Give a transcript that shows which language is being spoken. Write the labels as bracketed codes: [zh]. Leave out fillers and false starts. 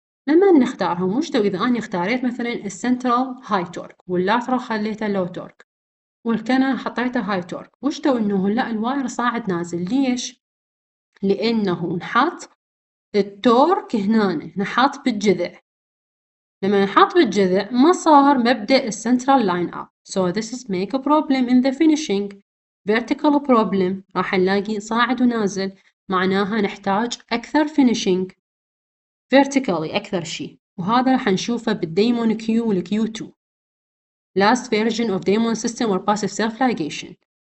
[ar] لما نختارهم وش إذا أنا اختاريت مثلا السنترال هاي تورك واللاترال خليته لو تورك والكنن حطيته هاي تورك، وش إنه لا الواير صاعد نازل. ليش؟ لأنه نحط التورك هنا، نحط بالجذع. لما نحط بالجذع ما صار مبدأ السنترال لاين اب. [en] So this is make a problem in the finishing. vertical problem [ar] راح نلاقي صاعد ونازل، معناها نحتاج أكثر [en] finishing vertically [ar] أكثر شيء، وهذا راح نشوفه بالديمون كيو والكيو 2 [en] last version of Damon system or passive self-ligation.